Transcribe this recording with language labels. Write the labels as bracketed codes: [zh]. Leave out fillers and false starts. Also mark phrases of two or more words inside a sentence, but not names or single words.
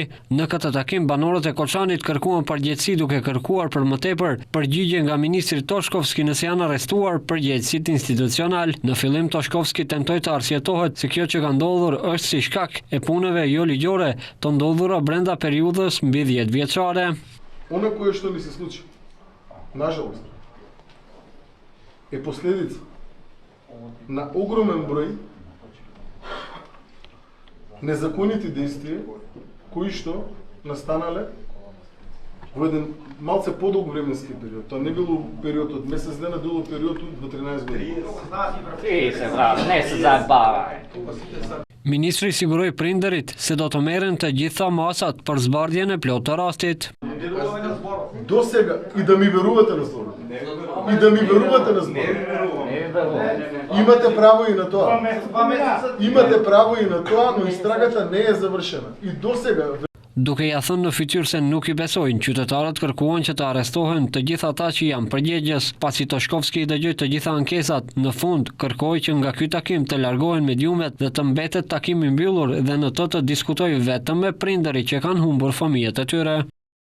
[sq] Në këtë takim, banorët e Koçanit kërkuan përgjegjësi duke kërkuar për më tepër përgjigje nga ministri Toshkovski nëse janë arrestuar përgjegjësit institucional. Në fillim Toshkovski tentoi të arsyetohet se kjo që ka ndodhur është si shkak e punëve jo ligjore të ndodhura brenda periudhës mbi 10 vjeçare. [mk] Оно кое-что ми се случи, нажалост, е последица на огромен број незаконити действија кои што настанале во еден малце подолг временски период. Тоа не било период од месец дена, било период од 13 години. [sq] Ministri siguroi prinderit se do të merren të gjitha masat për zbardhjen e plotë të rastit. [mk] До сега и да ми верувате на словото. И да ми верувате на зборот. Имате право и на тоа. Имате право и на тоа, но истрагата не е завршена. И до сега [sq] Duke ja thënë në fytyrë se nuk i besojnë, qytetarët kërkuan që të arrestohen të gjithë ata që janë përgjegjës. Pasi Toshkovski i dëgjoi të gjitha ankesat, në fund kërkoi që nga ky takim të largohen mediumet dhe të mbetet takimi mbyllur dhe në të diskutojë vetëm me prindërit që kanë humbur fëmijët e tyre.